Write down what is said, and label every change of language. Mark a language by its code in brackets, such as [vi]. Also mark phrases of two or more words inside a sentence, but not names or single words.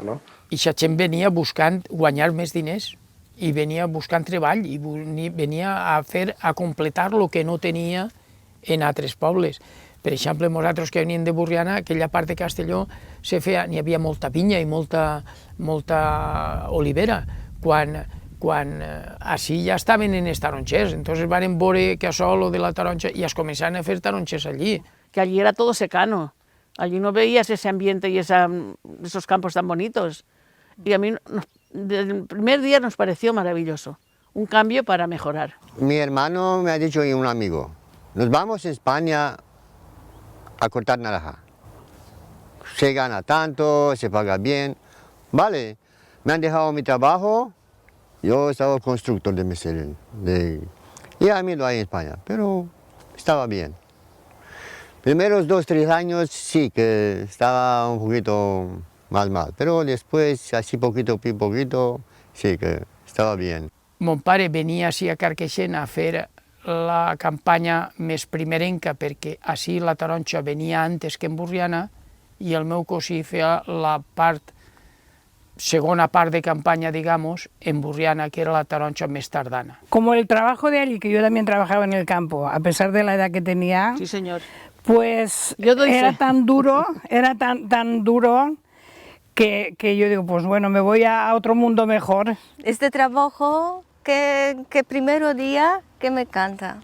[ca] I la gent venia buscant guanyar més diners i venia buscant treball i venia a completar el que no tenia en altres pobles. Per exemple, nosaltres que veníem de Borriana, aquella part de Castelló, n'hi havia molta pinya i molta olivera, quan així ja estaven en els taronxers. Entonces van veure que això, lo de la taronja, i es començaven a fer taronxers allí. [es] Que allí era todo secano, allí no veías ese ambiente y esos campos tan bonitos. Y a mí, desde el primer día nos pareció maravilloso, un cambio para mejorar. Mi hermano me ha dicho y un amigo, nos vamos a España a cortar naranja. Se gana tanto, se paga bien. Vale, me han dejado mi trabajo, yo estaba constructor de mesería, y a mí lo hay en España, pero estaba bien. Primeros 2 o 3 años sí que estaba un poquito mal, pero después, así poquito, sí que estaba bien. [ca] Mon pare venia així a Carcaixent a fer la campanya més primerenca perquè així la taronja venia antes que en Borriana i el meu cosí feia la segona part de [es] campaña, digamos, [ca] en Borriana, que era la taronja més tardana. [es] Como el trabajo de allí, que yo también trabajaba en el campo, a pesar de la edad que tenía, Sí, señor. pues Yo doy era fe. tan duro, que yo digo, pues bueno, me voy a otro mundo mejor. Este trabajo que primero día que me encanta.